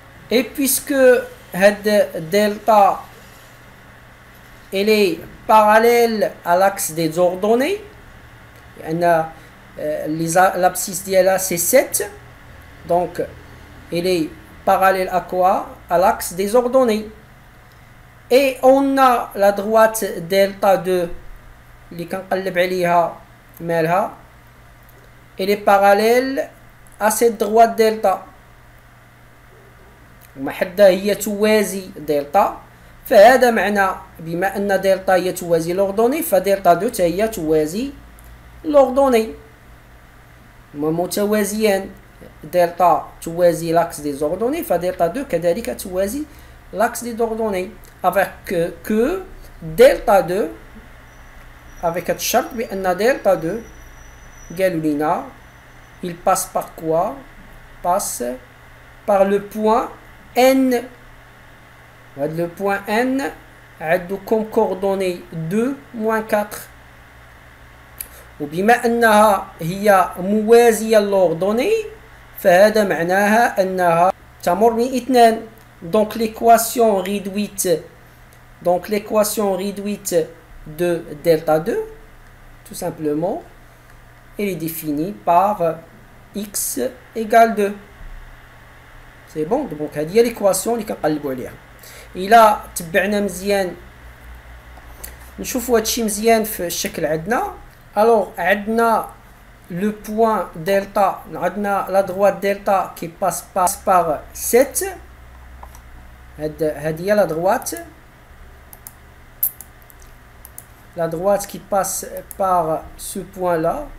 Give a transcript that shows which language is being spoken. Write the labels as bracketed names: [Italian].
[French] Et puisque delta elle est parallèle à l'axe des ordonnées, l'abscisse d'ILA c'est 7, donc elle est parallèle à quoi? À l'axe des ordonnées. Et on a la droite delta 2 [Arabic] اللي كنقلب عليها مالها [French] elle est parallèle à cette droite delta [Arabic] ومحدة هي توازي دلتا فهذا معنى بما أن دلتا هي توازي لوردوني فدلتا 2 هي توازي لوردوني متوازيان دلتا توازي لاكس دي زوردوني فدلتا 2 كذلك توازي لاكس دي زوردوني [French] avec que delta 2 avec [Arabic] هذا الشرط بأن دلتا 2 قالوا لنا [French] il passe par quoi? Passe par le point N. Le point N a comme coordonnées 2 moins 4. [Arabic] وبما أنها هي موازية للأردني فهذا معناها أنها تمر من 2. [French] Donc l'équation réduite de delta 2 tout simplement elle est définie par x égale 2. C'est bon? [Arabic] Donc هذه هي l'équation اللي كنقلبوا عليها. إلا تبعنا مزيان نشوفوا هادشي مزيان في الشكل عندنا. [French] Alors [Arabic] عندنا [French] le point delta, عندنا la droite delta qui passe par 7. [Arabic] هذه هي [French] la droite qui passe par ce point là.